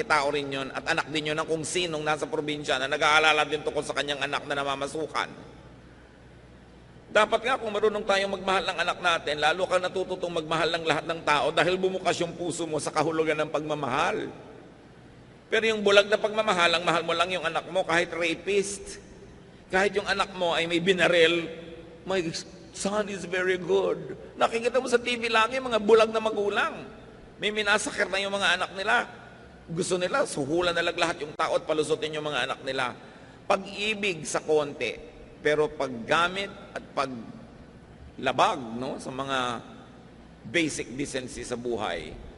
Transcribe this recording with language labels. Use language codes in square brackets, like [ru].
[tl] Tao rin yun, at anak din yun ng kung sinong nasa probinsya na nag-aalala din tungkol sa kanyang anak na namamasukan. Dapat nga kung marunong tayong magmahal ng anak natin, lalo kang natututong magmahal ng lahat ng tao dahil bumukas yung puso mo sa kahulugan ng pagmamahal. Pero yung bulag na pagmamahal, ang mahal mo lang yung anak mo kahit rapist. Kahit yung anak mo ay may binaril, [en] my son is very good. [tl] Nakikita mo sa TV lagi, mga bulag na magulang. May minasakir na yung mga anak nila. Gusto nila, suhulan na lang lahat yung tao at palusutin yung mga anak nila. Pag-ibig sa konti, pero paggamit at labag, no, sa mga basic decency sa buhay.